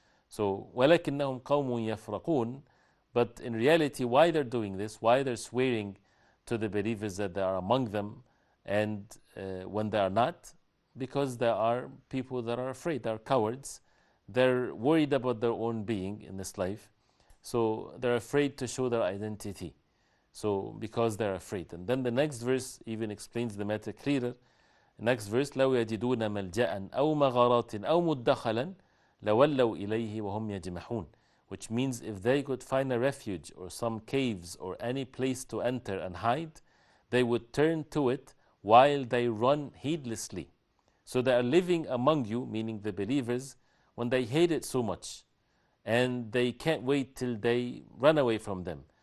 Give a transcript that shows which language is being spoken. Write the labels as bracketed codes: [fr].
[en] So, [ar] وَلَكِنَّهُمْ قَوْمٌ يَفْرَقُونَ, [en] but in reality, why they're doing this, why they're swearing to the believers that they are among them, and when they are not, because there are people that are afraid, they are cowards. They're worried about their own being in this life. So they're afraid to show their identity. So because they're afraid. And then the next verse even explains the matter clearer. The next verse, [ar] لو يجدون ملجأ أو مغارات أو مدخلا لولوا إليه وهم يجمحون. [en] Which means if they could find a refuge or some caves or any place to enter and hide, they would turn to it while they run heedlessly. So they are living among you, meaning the believers, when they hate it so much. And they can't wait till they run away from them.